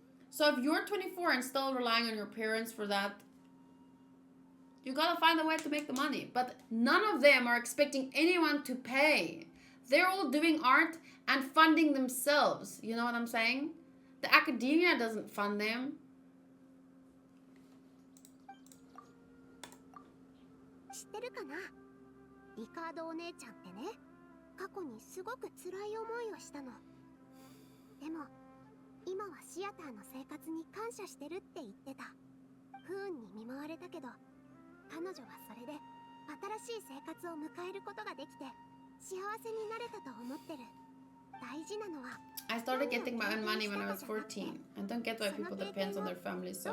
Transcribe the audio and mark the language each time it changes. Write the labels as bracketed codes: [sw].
[en] So if you're 24 and still relying on your parents for that, you gotta find a way to make the money. But none of them are expecting anyone to pay. They're all doing art and funding themselves. You know what I'm saying? The academia doesn't fund them. [ja] 知ってるかな、リカードお姉ちゃんってね、過去にすごく辛い思いをしたの。でも今はシアターの生活に感謝してるって言ってた。不運に見舞われたけど、彼女はそれで新しい生活を迎えることができて幸せになれたと思ってる。大事なのは [en] I started getting my own money when I was 14. I don't get why people depend on their families so